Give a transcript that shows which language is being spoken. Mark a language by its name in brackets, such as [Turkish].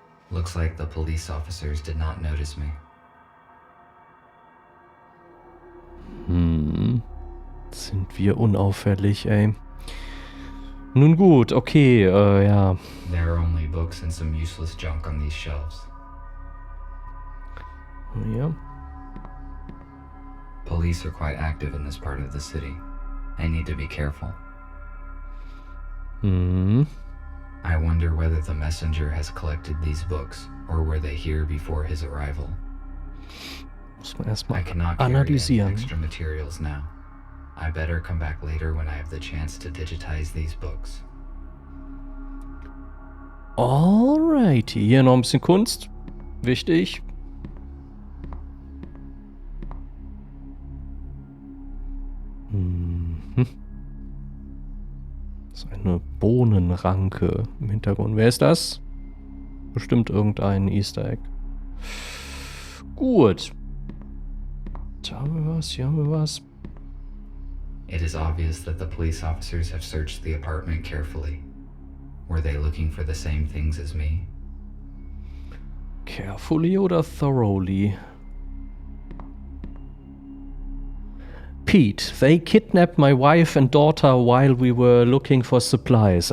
[English] Looks like the police officers did not notice me. [German] Sind wir unauffällig, ey. Nun gut, okay, ja. [English] There are only books and some useless junk on these shelves. [German] Ja. [English] Police are quite active in this part of the city. I need to be careful. I wonder whether the messenger has collected these books, or were they here before his arrival? [German] Muss man erstmal [English] I cannot carry any [German] analysieren. [English] extra materials now. I better come back later when I have the chance to digitize these books. [German] Alrighty, hier noch ein bisschen Kunst. Wichtig. So eine Bohnenranke im Hintergrund. Wer ist das? Bestimmt irgendein Easter Egg. Gut. Da haben wir was, hier haben wir was. [English] It is obvious that the police officers have searched the apartment carefully. Were they looking for the same things as me? Carefully oder thoroughly? Pete, they kidnapped my wife and daughter while we were looking for supplies.